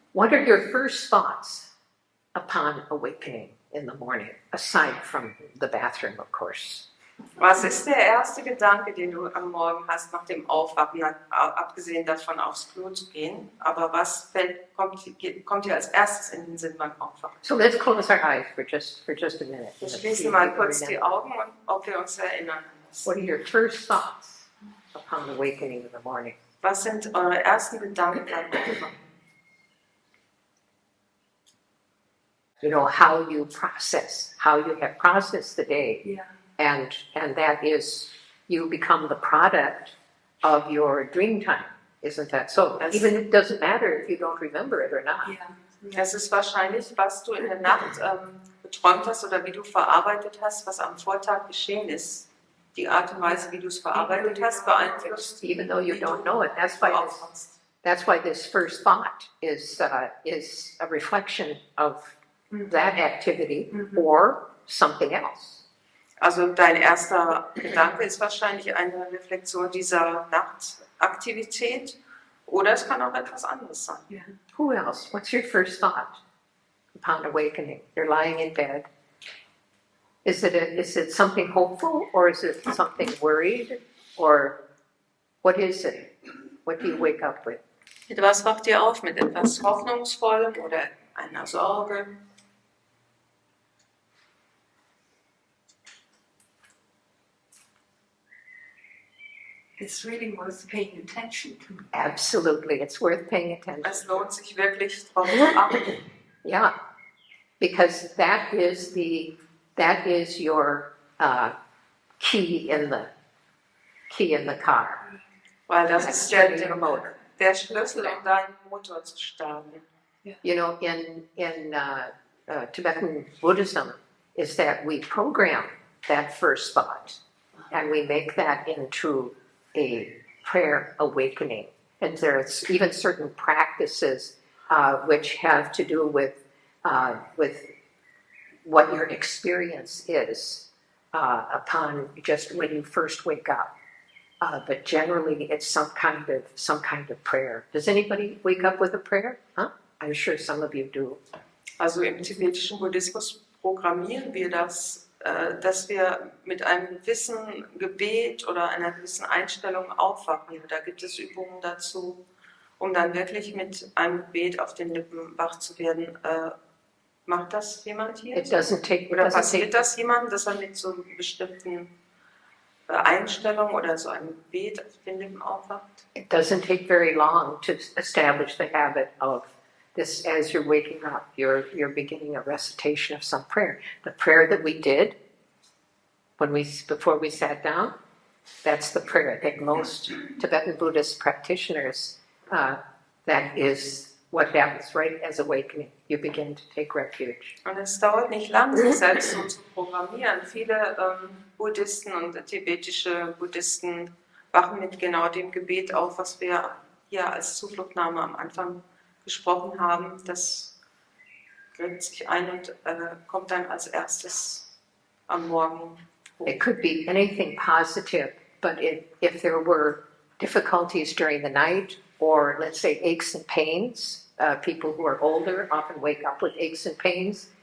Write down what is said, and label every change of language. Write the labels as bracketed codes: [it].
[en] What are your first thoughts upon awakening in the morning, aside from the bathroom, of course? [de] Was ist der erste Gedanke, den du am Morgen hast nach dem Aufwachen, abgesehen davon aufs Klo zu gehen? Aber was kommt dir als erstes in den Sinn beim Aufwachen? [en] So let's close our eyes for just a minute. [de] Wir schließen mal kurz die Augen und ob wir uns erinnern. [en] What are your first thoughts upon awakening in the morning? [de] Was sind eure ersten Gedanken beim Aufwachen? [en] You know, how you have processed the day. [de] Ja. [en] And that is, you become the product of your dream time. Isn't that so? Even it doesn't matter if you don't remember it or not. [de] Ja. Es ist wahrscheinlich, was du in der Nacht geträumt hast oder wie du verarbeitet hast, was am Vortag geschehen ist. Die Art und Weise, wie du es verarbeitet hast, beeinflusst. [en] Even though you don't know it. That's why this first thought is a reflection of that activity or something else. [de] Also dein erster Gedanke ist wahrscheinlich eine Reflexion dieser Nachtaktivität oder es kann auch etwas anderes sein. [en] Yeah. Who else? What's your first thought upon awakening? You're lying in bed. Is it something hopeful or is it something worried or what is it? What do you wake up with? [de] Mit was wacht ihr auf? Mit etwas Hoffnungsvollem oder einer Sorge? [en] It's really worth paying attention to. Absolutely, it's worth paying attention. [de] Es lohnt sich wirklich drauf zu achten. [en] Yeah, because that is your key in the car. [de] Weil das ist [en] Starting your motor. [de] der Schlüssel, um deinen Motor zu starten. [en] You know, in Tibetan Buddhism, is that we program that first thought, and we make that into a prayer awakening. And there's even certain practices which have to do with what your experience is upon just when you first wake up. But generally, it's some kind of prayer. Does anybody wake up with a prayer? Huh? I'm sure some of you do. [de] Also im tibetischen Buddhismus programmieren wir das, dass wir mit einem gewissen Gebet oder einer gewissen Einstellung aufwachen. Da gibt es Übungen dazu, um dann wirklich mit einem Gebet auf den Lippen wach zu werden. Macht das jemand hier? Oder passiert das jemandem, dass er mit so einer bestimmten Einstellung oder so einem Gebet auf den Lippen aufwacht? [en] It doesn't take very long to establish the habit of this. As you're waking up, you're beginning a recitation of some prayer. The prayer that we did before we sat down, that's the prayer. I think most Tibetan Buddhist practitioners, that is what happens right as awakening. You begin to take refuge. [de] Und es dauert nicht lang, sich selbst so zu programmieren. Viele Buddhisten und tibetische Buddhisten wachen mit genau dem Gebet auf, was wir hier als Zufluchtnahme am Anfang gesprochen haben. Das gräbt sich ein und kommt dann als erstes am Morgen hoch. [en] It could be anything positive, but if there were difficulties during the night, or let's say aches and pains, people who are older often wake up with aches and pains.